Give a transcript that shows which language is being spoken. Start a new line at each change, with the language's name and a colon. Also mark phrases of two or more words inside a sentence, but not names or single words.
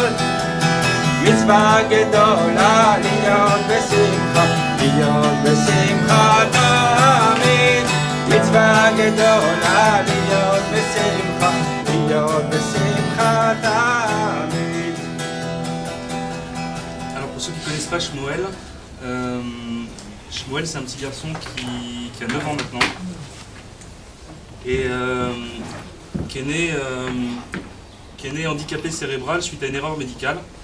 Hebrew: מצווה גדולה להיות בשמחה, להיות בשמחה תמיד. מצווה גדולה להיות בשמחה, להיות בשמחה תמיד.
French: Alors pour ceux qui ne connaissent pas Shmuel, Shmuel c'est un petit garçon qui a 9 ans maintenant et qui est né handicapé cérébral suite à une erreur médicale.